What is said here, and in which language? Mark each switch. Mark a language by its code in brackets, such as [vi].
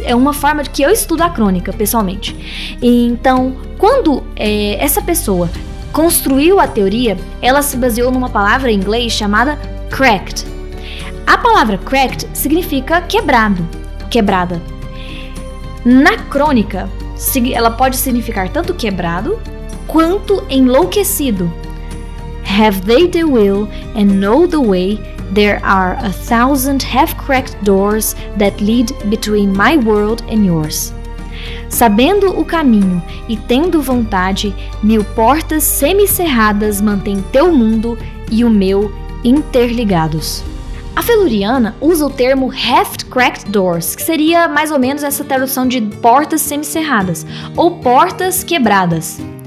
[pt] É uma forma de que eu estudo a crônica, pessoalmente. Então, quando essa pessoa construiu a teoria, ela se baseou numa palavra em inglês chamada cracked. A palavra cracked significa quebrado, quebrada. Na crônica, ela pode significar tanto quebrado quanto enlouquecido. [en] Have they the will and know the way, there are 1,000 half-cracked doors that lead between my world and yours. [pt] Sabendo o caminho e tendo vontade, 1000 portas semicerradas mantêm teu mundo e o meu interligados. A Feluriana usa o termo [en] half-cracked doors, [pt] que seria mais ou menos essa tradução de portas semicerradas, ou portas quebradas.